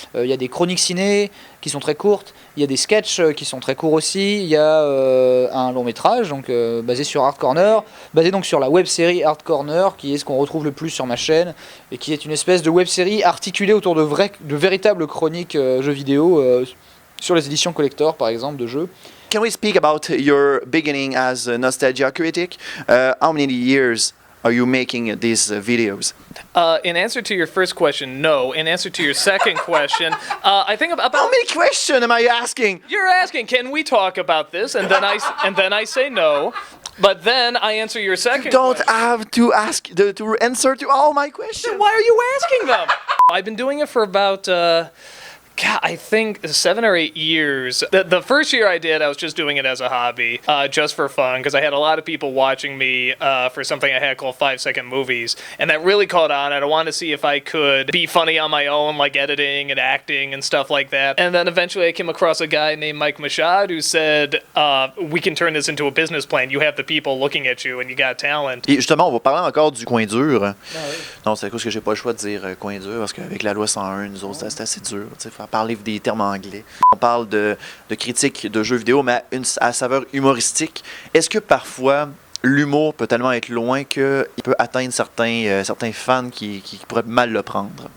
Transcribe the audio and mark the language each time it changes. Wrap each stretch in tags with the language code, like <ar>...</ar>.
<fr>Il y a des chroniques ciné qui sont très courtes, il y a des sketchs qui sont très courts aussi, il y a un long métrage donc basé sur Hard Corner, basé donc sur la web série Hard Corner, qui est ce qu'on retrouve le plus sur ma chaîne et qui est une espèce de web série articulée autour de véritables chroniques jeux vidéo sur les éditions collector par exemple de jeux.</fr> <en>Can we speak about your beginning as a Nostalgia Critic? How many years are you making these videos? In answer to your first question, no. In answer to your second question, I think about how many questions am I asking? You're asking, can we talk about this? And then I say no. But then I answer your second. You don't question. have to ask to answer to all my questions. Then why are you asking them? I've been doing it for about God, I think 7 or 8 years. The first year I did, I was just doing it as a hobby, just for fun, because I had a lot of people watching me for something I had called 5-second movies, and that really caught on, and I wanted to see if I could be funny on my own, like editing and acting and stuff like that. And then eventually I came across a guy named Mike Machad who said, we can turn this into a business plan. You have the people looking at you, and you got talent.</en> <fr>Et justement, on va parler encore du coin dur. Non, c'est à cause que j'ai pas le choix de dire coin dur, parce qu'avec la loi 101, nous autres, c'est assez dur. Il faut parler des termes anglais. On parle de critiques de jeux vidéo, mais à saveur humoristique. Est-ce que parfois, l'humour peut tellement être loin qu'il peut atteindre certains fans qui pourraient mal le prendre?</fr>